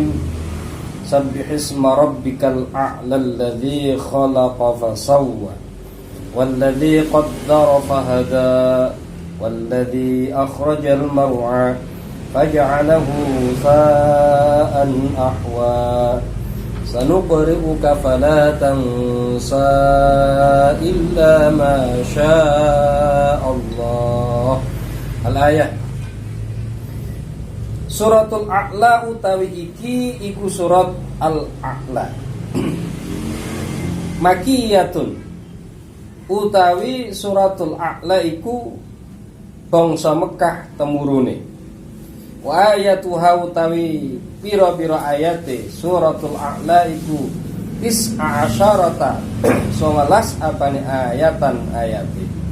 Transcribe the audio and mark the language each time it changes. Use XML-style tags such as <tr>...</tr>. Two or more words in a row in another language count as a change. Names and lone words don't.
<ar>سبح اسم ربك الأعلى الذي خلق فسوى والذي قدر فهدى والذي أخرج المرعى فجعله غثاء أحوى سنقرئك فلا تنسى إلا ما شاء الله.</ar> <jv>Al-ayah. Suratul A'la utawi iki iku surat Al-A'la. Makiyatun utawi suratul A'la iku bangsa Mekah temurune.</jv> <ar>وآياتها</ar> <jv>utawi pira-pira ayate suratul A'la iku</jv> <ar>تسعة عشرة</ar> <jv>11 apane ayatan ayate.</jv>